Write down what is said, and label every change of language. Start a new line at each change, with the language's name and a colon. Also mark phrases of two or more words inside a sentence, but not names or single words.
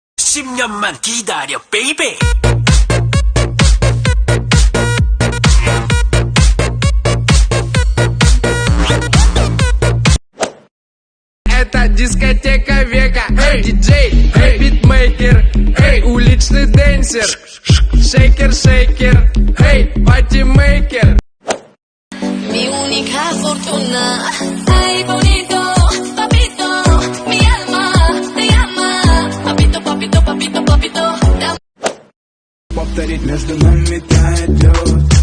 Korean: 10년만 기다려, baby.
Russian: Это дискотека века. Эй, диджей, эй, битмейкер, эй, уличный дэнсер, шейкер, шейкер, эй, патимейкер.
Spanish: Mi única fortuna. Ay, bonito, papito, mi alma te llama. Papito, papito, papito, papito.
Russian: Повторить между нами тает лед.